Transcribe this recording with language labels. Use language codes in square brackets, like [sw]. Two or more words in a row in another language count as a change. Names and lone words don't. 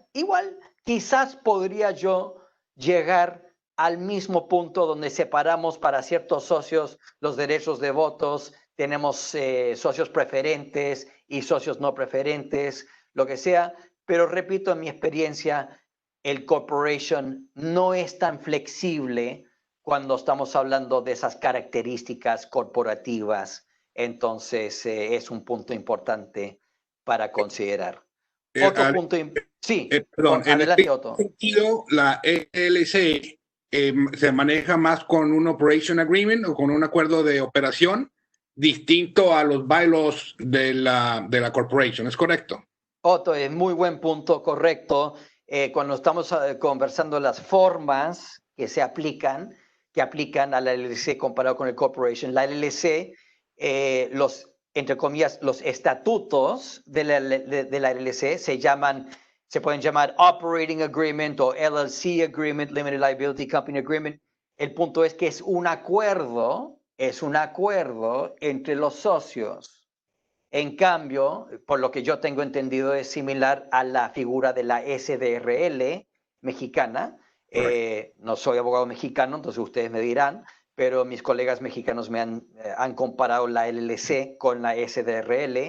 [es] Igual, quizás podría yo llegar al mismo punto donde separamos para ciertos socios los derechos de votos, tenemos socios preferentes y socios no preferentes, lo que sea, pero repito, en mi experiencia, el corporation no es tan flexible cuando estamos hablando de esas características corporativas. Entonces, es un punto importante para considerar. Otro punto, sí, perdón, adelante, en Otto. este sentido, la LLC se maneja más con un [en] operation agreement [es] o con un acuerdo de operación distinto a los bylaws de la corporation, ¿es correcto? Otto, es muy buen punto, correcto. Cuando estamos conversando las formas que se aplican, a la LLC comparado con el corporation, la LLC, entre comillas, los estatutos de la LLC se pueden llamar [en] Operating Agreement [es] o [en] LLC Agreement, Limited Liability Company Agreement. [es] El punto es que es un acuerdo entre los socios. En cambio, por lo que yo tengo entendido, es similar a la figura de la SDRL mexicana. No soy abogado mexicano, entonces ustedes me dirán, pero mis colegas mexicanos me han comparado la LLC con la SDRL.